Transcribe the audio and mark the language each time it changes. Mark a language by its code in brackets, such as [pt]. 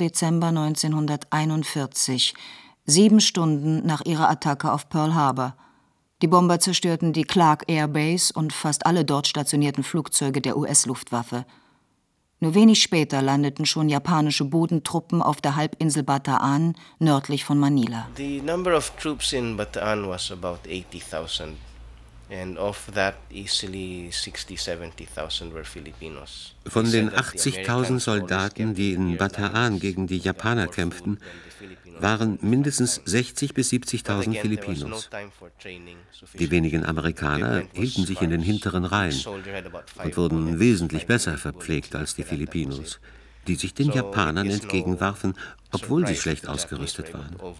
[de] Dezember 1941, 7 Stunden nach ihrer Attacke auf Pearl Harbor. Die Bomber zerstörten die Clark Air Base und fast alle dort stationierten Flugzeuge der US-Luftwaffe. Nur wenig später landeten schon japanische Bodentruppen auf der Halbinsel Bataan, nördlich von Manila. [en] The number of troops in Bataan was about 80,000. And of that easily 60,000-70,000 were Filipinos. [de] Von den 80,000 Soldaten, die in Bataan gegen die Japaner kämpften, waren mindestens 60.000 bis 70.000 Filipinos. Die wenigen Amerikaner hielten sich in den hinteren Reihen und wurden wesentlich besser verpflegt als die Filipinos, die sich den Japanern entgegenwarfen, obwohl sie schlecht ausgerüstet waren.